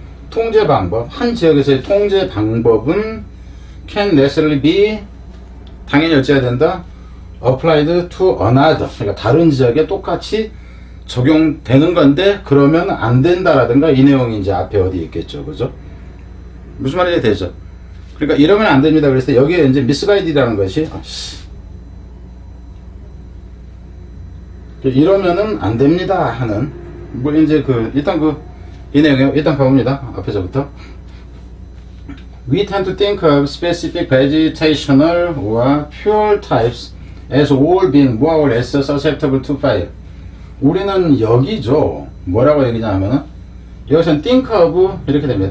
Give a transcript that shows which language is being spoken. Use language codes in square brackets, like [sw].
[ko] 통제 방법, 한 지역에서의 통제 방법은 [en] can necessarily be, [ko] 당연히 어찌해야 된다, [en] applied to another, [ko] 그러니까 다른 지역에 똑같이 적용되는 건데 그러면 안 된다라든가, 이 내용이 이제 앞에 어디 있겠죠, 그죠? 무슨 말인지 되죠? 그러니까 이러면 안 됩니다. 그래서 여기에 이제 misguided라는 것이 이러면은 안 됩니다 하는, 뭐 이제 일단 이 내용이요. 일단 가봅니다. 앞에서부터. [en] We tend to think of specific vegetational or fuel types as all being more or less susceptible to fire. [ko] 우리는 여기죠. 뭐라고 얘기냐면은 여기서는 [en] think of [ko] 이렇게 됩니다.